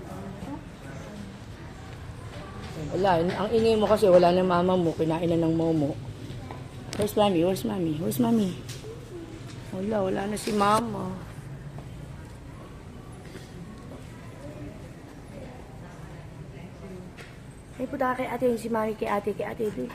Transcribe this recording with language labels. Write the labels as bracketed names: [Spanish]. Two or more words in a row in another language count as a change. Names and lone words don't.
[Filipino] Wala, ang ingay mo kasi wala na mama mo, kinain na ng momo. [English] Where's mommy? Where's mommy? Where's mommy? [Filipino] Wala na si mama. Ay, punta ka kay ate, si mami kay ate, kay ate.